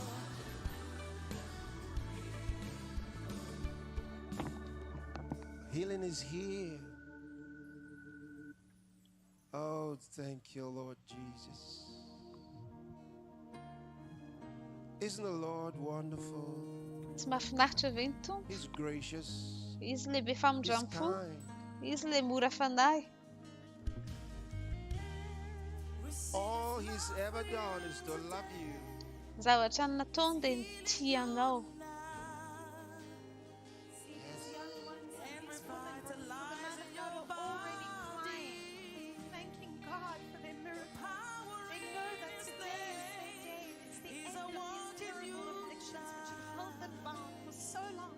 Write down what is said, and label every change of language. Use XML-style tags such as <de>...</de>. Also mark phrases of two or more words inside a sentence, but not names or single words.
<en>Healing is here. Oh, thank you, Lord Jesus. Isn't the Lord wonderful?</en> <mg>Tsy mahafinaritra ve ny tompo?</mg> <en>He's gracious.</en> <mg>Izy le be</mg> <en>He's</en> <mg>famondrano-po.</mg> <en>kind.</en> <mg>Izy le mora fanahy.</mg> <en>All he's ever done is to love you.</en> <mg>Zavatra ny nataony dia ny tianao.</mg> <en>See these young ones and these women before the man of God are already crying, thanking God for their miracle. They know that today is their day. It's the end of these terrible afflictions which have held them bound for so long.</en>